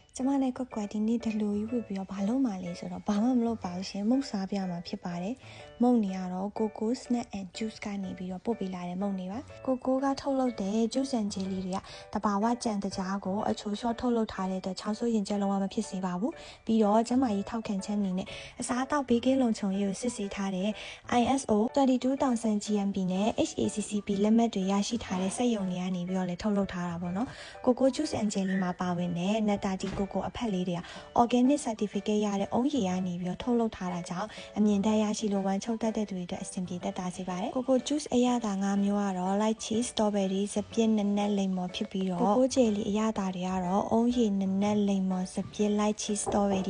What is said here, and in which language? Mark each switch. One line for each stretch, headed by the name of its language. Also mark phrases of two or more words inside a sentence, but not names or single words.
Burmese: ကျမနဲ့ကွက်ကွက်ဒီနေ့ဒလူကြီးဝစ်ပြီးတော့ဘာလို့မှလဲဆိုတော့ဘာမှမလုပ်ပါဘူးရှင်မုတ်စားပြမှာဖြစ်ပါတယ်မုတ်နေရတော့ကိုကို
English: snack and juice
Burmese: ကနေပြီးတော့ပို့ပေးလာတဲ့မုတ်နေပါကိုကိုကထုတ်လုပ်တဲ့
English: juice and jelly
Burmese: တွေကတဘာဝကြံတကြား ကိုအချိုလျှော့ထုတ်လုပ်ထားတဲ့အတွက်ချောင်းဆိုးရင်ကျက်လုံးဝမဖြစ်စေပါဘူးပြီးတော့ကျမကြီးထောက်ခံချက်အနေနဲ့အစားအသောက်ဘေးကင်းလုံခြုံရေးကိုစစ်ဆေးထားတဲ့ ISO 22000 GMP နဲ့ HACCP လက်မှတ်တွေရရှိထားတဲ့စက်ရုံ တွေကနေပြီးတော့လည်းထုတ်လုပ်ထားတာပေါ့နော်ကိုကို
English: juice and jelly
Burmese: မှာပါဝင်တဲ့နက်တာတီကိုအဖက်လေးတွေက
English: organic certificate
Burmese: ရတဲ့အုံးရည်ကနေ ပြီးတော့ထုတ်လုပ်ထားတာကြောင့်အမြင်တမ်းရရှိလို့ဝမ်းချုပ်တတ်တဲ့သူတွေအတွက်အဆင်ပြေတတ်တာစေပါတယ်ကိုကို juice အရ သာ5မျိုးကတော့
English: light cheese strawberry
Burmese: စပြည့်နက်နက်လိမ္မော်ဖြစ်ပြီးတော့ကိုကို jelly အရ သာတွေကတော့အုံးရည်နက်နက်လိမ္မော်စပြည့်
English: light cheese strawberry